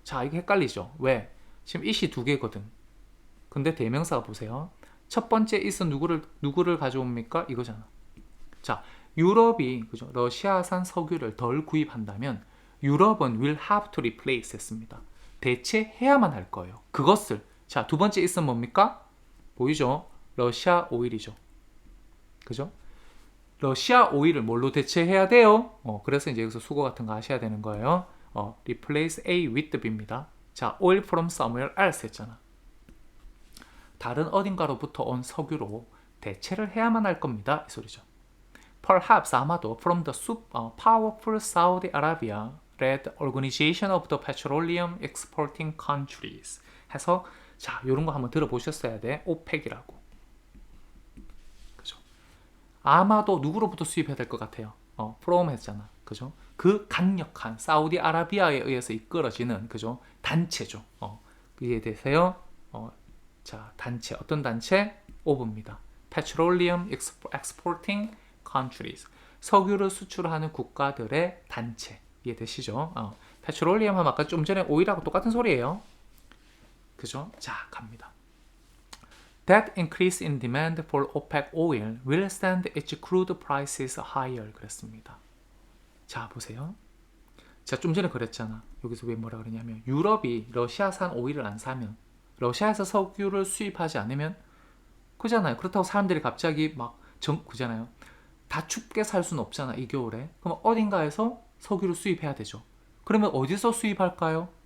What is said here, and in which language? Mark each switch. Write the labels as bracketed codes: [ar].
[ko] 자, 이게 헷갈리죠? 왜? 지금 it이 두 개거든. 근데 대명사가 보세요. 첫 번째 it은 누구를 가져옵니까? 이거잖아. 자, 유럽이 그죠? 러시아산 석유를 덜 구입한다면 유럽은 [en] will have to replace [ko] 했습니다. 대체해야만 할 거예요. 그것을 자, 두 번째 it은 뭡니까? 보이죠? 러시아 오일이죠. 그죠? 러시아 오일을 뭘로 대체해야 돼요? 그래서 이제 여기서 수거 같은 거 하셔야 되는 거예요. [en] replace A with B입니다. 자, oil from somewhere else [ko] 했잖아. 다른 어딘가로부터 온 석유로 대체를 해야만 할 겁니다. 이 소리죠. [en] Perhaps [ko] 아마도 [en] from the powerful Saudi Arabia led Organization of the Petroleum Exporting Countries [ko] 해서 자, 요런 거 한번 들어보셨어야 돼. 오펙이라고. 그죠? 아마도 누구로부터 수입해야 될 것 같아요? from 했잖아. 그죠? 그 강력한 사우디아라비아에 의해서 이끌어지는 그죠? 단체죠. 이해 되세요? 자, 단체. 어떤 단체? 오브입니다. [en] Petroleum Exporting Countries. [ko] 석유를 수출하는 국가들의 단체. 이해되시죠? Petroleum 하면 아까 좀 전에 오일하고 똑같은 소리예요. 그죠? 자, 갑니다. [en] That increase in demand for OPEC oil will send its crude prices higher. [ko] 그랬습니다. 자, 보세요. 자, 좀 전에 그랬잖아. 여기서 왜 뭐라 그러냐면 유럽이 러시아산 오일을 안 사면 러시아에서 석유를 수입하지 않으면 그잖아요. 그렇다고 사람들이 갑자기 그잖아요. 다 춥게 살 수는 없잖아. 이 겨울에. 그럼 어딘가에서 석유를 수입해야 되죠. 그러면 어디서 수입할까요?